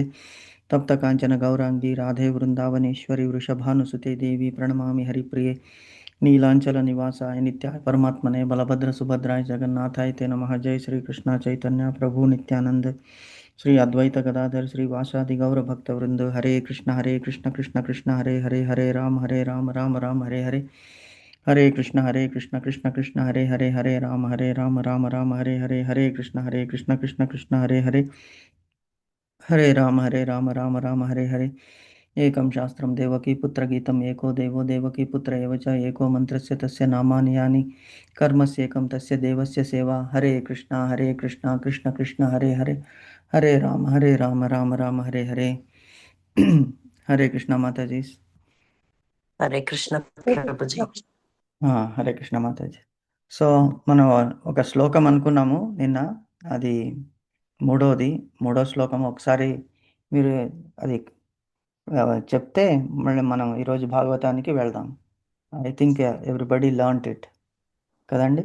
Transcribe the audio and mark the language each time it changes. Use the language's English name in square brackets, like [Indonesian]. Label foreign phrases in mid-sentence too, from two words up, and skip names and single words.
[Sanskrit] तप्त कांचन गौरांगी राधे वृंदावनेश्वरी वृषभानुसुते देवी प्रणमामि हरिप्रिये नीलांचल निवासाय नित्याय परमात्मने बलभद्र सुभद्राय जगन्नाथाय ते नमः. जय श्री कृष्ण चैतन्य प्रभु नित्यानंद श्री अद्वैत गदाधर श्री वासादि गौर भक्त वृंद. हरे कृष्ण कृष्ण कृष्ण हरे हरे हरे राम राम राम हरे हरे. हरे कृष्ण कृष्ण कृष्ण हरे हरे राम राम हरे हरे. हरे कृष्ण कृष्ण कृष्ण हरे राम राम राम हरे हरे. एकं शास्त्रं देवकी पुत्रगीतम् एको देवो देवकी पुत्र एव च एको मन्त्रस्य तस्य नामानि यानि कर्मस्येकं तस्य देवस्य सेवा. हरे कृष्णा कृष्ण कृष्ण हरे हरे. हरे राम राम हरे हरे. हरे कृष्ण माताजी. हरे कृष्ण [Telugu] ప్రభుజీ. [Sanskrit] హరే కృష్ణ [Telugu] మాతాజీ. సో మనం ఒక శ్లోకం అనుకున్నాము నిన్న, అది మూడో శ్లోకం. ఒకసారి మీరు అది చెప్తే మళ్ళీ మనం ఈరోజు భాగవతానికి వెళ్దాం. [English] I think everybody learnt it కదండి.